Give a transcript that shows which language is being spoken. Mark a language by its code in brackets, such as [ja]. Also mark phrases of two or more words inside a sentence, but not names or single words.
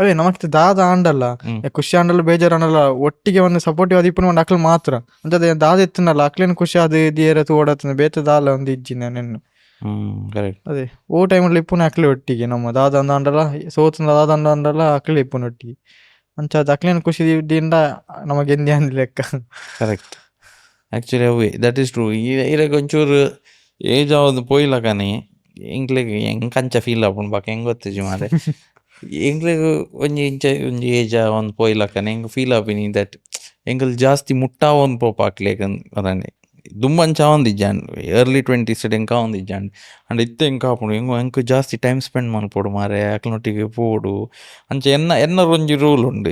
[tcy] ಅವೇ ನಮಕ್ ದಾದ ಆಂಡಲ್ಲ ಖುಷಿ ಆಂಡಲ್ಲ ಬೇಜಾರು ಆಂಡಲ್ಲ ಒಟ್ಟಿಗೆ ಒಂದು ಸಪೋರ್ಟಿವ್ ಅದು ಇಪ್ಪು ಒಂದು ಅಕ್ಲು ಮಾತ್ರ ಅಂತದೇ ದಾದ ಎತ್ತನಲ್ಲ ಅಕ್ಲೇನು ಖುಷಿ ಅದು ಇದೇರ ತೋಡತ್ತ ಬೇತ ದಾಲ ಒಂದು ಇಜ್ಜಿನ ನೆನ್ನು ಅದೇ ಓ ಟೈಮಲ್ಲಿ ಇಪ್ಪುನ ಅಕ್ಲೆ ಒಟ್ಟಿಗೆ ನಮ್ಮ ದಾದ ಅಂದ ಆಂಡಲ್ಲ ಸೋತನ ದಾದ ಅಂದ ಆಂಡಲ್ಲ ಅಕ್ಲೆ ಇಪ್ಪುನ ಒಟ್ಟಿಗೆ ಅಂಚ ಅಕ್ಲೇನು ಖುಷಿ ಇದ್ದಿಂದ ನಮಗೆ ಎಂದೇ ಅಂದ ಲೆಕ್ಕ. [en] correct actually ಅವೇ that is true. [tcy] ಇರಾಗ ಒಂಚೂರು ಏಜ್ ಆವದು ಪೋಯ್ಲ ಕಾನಿ ಎಂಕ್ಲೆಗ್ ಹೆಂಗೆ ಕಂಚ ಫೀಲ್ ಆಪುಂಡು ಬಾಕ ಹೆಂಗೆ ಗೊತ್ತಿಜಿ ಮಾರೆ ಎಂಕ್ಲೆಗ್ ಒಂಜಿ ಇಂಚ ಒಂಜಿ ಏಜ್ ಒಂದು ಪೋಯ್ಲ ಕಾನಿ ಹೆಂಗೆ ಫೀಲ್ ಆಪಿನಿ ದಟ್ ಎಂಕಲ್ ಜಾಸ್ತಿ ಮುಟ್ಟ ಒಂದು ಪೋಪ ಹಾಕ್ಲೇಕ ಅದಂಡೆ ದುಂಬಂಚ ಒಂದಿಜ್ಜಾಂಡ್ ಎರ್ಲಿ 20s ಎಂಕ ಒಂದಿಜ್ಜಾಂಡ್ ಅಂಡ್ ಇತ್ತೆ ಎಂಕ ಆಪುಂಡು ಹೆಂಗೋ ಎಂಕ್ ಜಾಸ್ತಿ [en] time spend [tcy] ಮಲ್ಪೋಡು ಮಾರೆ ಅಕ್ಲನೊಟ್ಟಿಗೆ ಪೋಡು ಅಂಚ ಎನ್ನರು ಒಂಜಿ ರೂಲ್ ಉಂಡು